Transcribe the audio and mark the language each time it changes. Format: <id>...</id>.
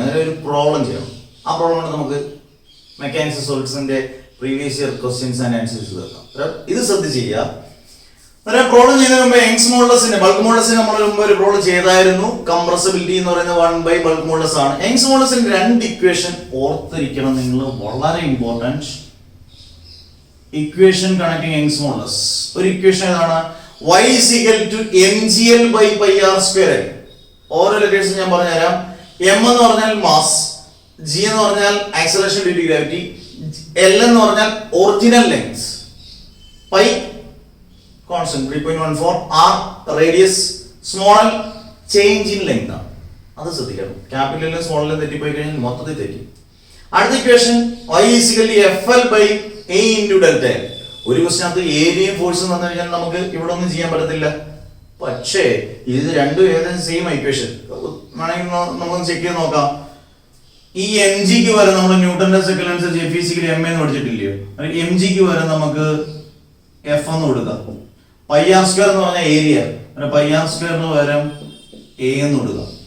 <ml>അങ്ങനെ ഒരു പ്രോബ്ലം ചെയ്യണം. ആ പ്രോബ്ലം കൊണ്ട് നമുക്ക് mechanics സോൾട്സിന്റെ previous year questions and answers തീർക്കാം. ഇത് ശ്രദ്ധിച്ച് ചെയ്യുക. പ്രോബ്ലം ചെയ്യുന്നതിന് മുമ്പ് യങ്സ് മോഡുലസിന്റെ ബൾക്ക് മോഡുലസിന് നമ്മൾ മുമ്പ് ഒരു പ്രോബ്ലം ചെയ്തായിരുന്നു. കംപ്രസിബിലിറ്റി എന്ന് പറയുന്നത് 1 ബൾക്ക് മോഡുലസ് ആണ്. യങ്സ് മോഡുലസിന്റെ 2 ഇക്വേഷൻ ഓർത്തിരിക്കണം നിങ്ങൾ, വളരെ important. Equation connecting Young's modulus. ഒരു ഇക്വേഷൻ ഏതാണ്?</ml> <en>y is equal to mgl by pi r square.</en> <ml>ഓരോ ലൊക്കേഷൻ ഞാൻ പറഞ്ഞുതരാം. m എന്ന് പറഞ്ഞാൽ മാസ്, g എന്ന് പറഞ്ഞാൽ acceleration due to gravity, l എന്ന് പറഞ്ഞാൽ original length, pi constant 3.14, r radius, small l change in length ആണ്. അത് ശ്രദ്ധിക്കണം. ക്യാപിറ്റലിലും സ്മോളിലും തെറ്റിപ്പോയി കഴിഞ്ഞാൽ മൊത്തത്തിൽ തെറ്റി. അടുത്ത equation</ml> <en>y is equal to fl by a into delta l.</en> <ml>ഒരു ക്വസ്റ്റിനകത്ത് ഏരിയയും ഫോഴ്സും വന്നു കഴിഞ്ഞാൽ നമുക്ക് ഇവിടെ ഒന്നും ചെയ്യാൻ പറ്റത്തില്ല. പക്ഷേ ഇത് രണ്ടും ഏകദേശം സെയിം ഇക്വേഷൻ വേണമെങ്കിൽ നമുക്ക് ചെക്ക് ചെയ്ത് നോക്കാം. ഈ എം ജിക്ക് വരെ നമ്മൾ ന്യൂട്ടന്റെ സെക്കൻഡ് അനുസരിച്ച് ഫിസിക്കലി എം എന്ന് പഠിച്ചിട്ടില്ലയോ? എം ജിക്ക് വരെ നമുക്ക് എഫ് എന്ന് കൊടുക്കാം. പൈ ആർ സ്ക്വയർ എന്ന് പറഞ്ഞാൽ ഏരിയ, പൈ ആർ സ്ക്വയറിന് പകരം എ എന്ന് കൊടുക്കാം.</ml>